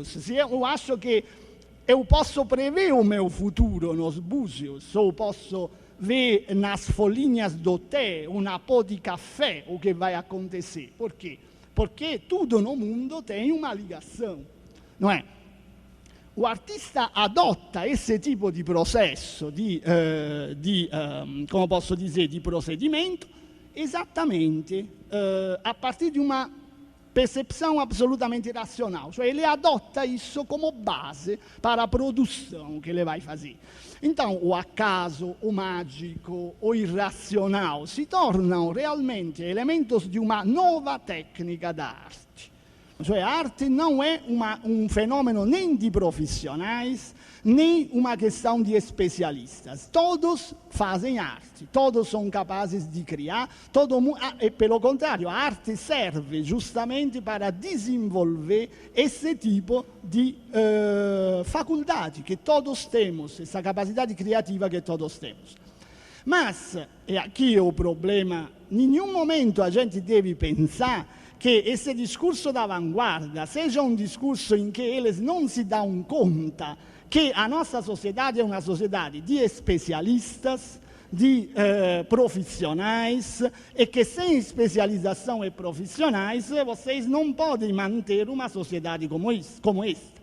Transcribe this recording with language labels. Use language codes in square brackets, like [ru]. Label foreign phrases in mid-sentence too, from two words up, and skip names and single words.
[pt] Se eu acho que eu posso prever o meu futuro nos búzios, ou posso ver nas folhinhas do té, uma pó de café, o que vai acontecer. Por quê? Porque tudo no mundo tem uma ligação, não é? O artista adota esse tipo [it] di processo, come posso dire, di procedimento, esattamente [pt] a partir de uma percepção absolutamente racional. Cioè, ele adota isso como base para a produção que ele vai fazer. Então, o acaso, o mágico, o irracional se tornam realmente elementos de uma nova tecnica da arte. Cioè, a arte não é um fenômeno nem de profissionais, nem uma questão de especialistas. Todos fazem arte, todos são capazes de criar, e pelo contrário, a arte serve justamente para desenvolver esse tipo de faculdade que todos temos, essa capacidade criativa que todos temos. Mas, e aqui é o problema, em nenhum momento a gente deve pensar che esse [it] discorso d'avanguardia [pt] seja um discorso em que eles não se dão conta que a nossa sociedade é uma sociedade de especialistas, de profissionais, e que sem especialização e profissionais vocês não podem manter uma sociedade como esta.